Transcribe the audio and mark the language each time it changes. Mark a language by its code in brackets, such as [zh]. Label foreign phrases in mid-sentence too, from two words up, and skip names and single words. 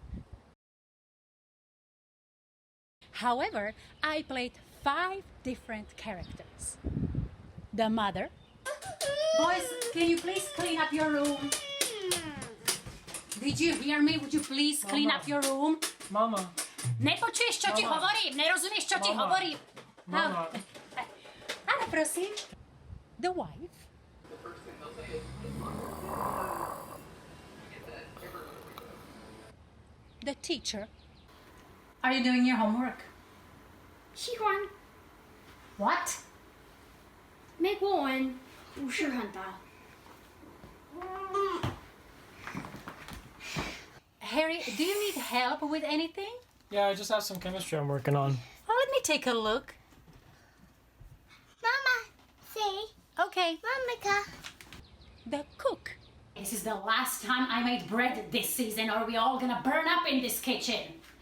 [en] However, I played 5 different characters. The mother. Boys, can you please clean up your room? Did you hear me? Would you please clean up your room? [sk] Mama. Nepočuješ, čo ti hovorím? Nerozumieš, čo ti hovorím? Mama. Áno, prosím. [en] The wife. The teacher. Are you doing your homework? [zh] 喜欢 [en] What? [zh] 美国文不是很大。 [en] Harry, do you need help with anything? Yeah, I just have some chemistry I'm working on. Oh, let me take a look. Mama, say, Okay. Mamika. The cook. This is the last time I made bread this season, or we all gonna burn up in this kitchen.